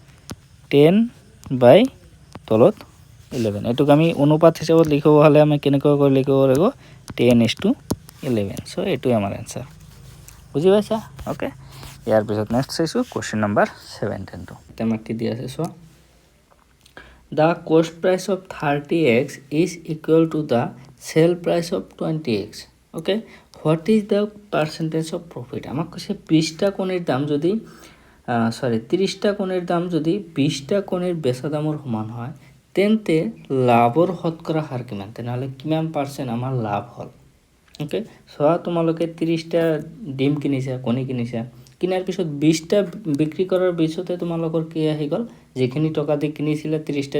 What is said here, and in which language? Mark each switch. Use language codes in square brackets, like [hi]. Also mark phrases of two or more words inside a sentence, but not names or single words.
[as] 10 বাই তলত 11 এটোক আমি অনুপাত হিচাপত লিখিব হলে আমি কেনেকৈ কৰি লিখিব লাগিব 10:11 সো এটো আমাৰ आंसर বুজি পাইছা ওকে ইয়াৰ পিছত নেক্সট চাইছো [en] question number [as] 17 টো তেমাক কি দিয়া আছে সো [en] The cost price of 30x is equal to the sale price of 20x. Okay. What is the percentage of profit? [as] আমাক কৈছে 20 টা কোণের দাম যদি 30 টা কোণের দাম যদি 20 টা কোণের বেচা দামৰ সমান হয় তেন্তে লাভৰ শতকৰা হাৰ কিমান তেনহলে কিমান পার্সেন্ট আমাৰ লাভ হল [en] okay so [as] তোমালোকে 30 টা ডিম কিনিছা কণী কিনিছা কিনাৰ পিছত 20 টা বিক্ৰী কৰাৰ পিছতে তোমালোকৰ কি আহি গল যেখিনি টকা দি কিনিছিলা 30 টা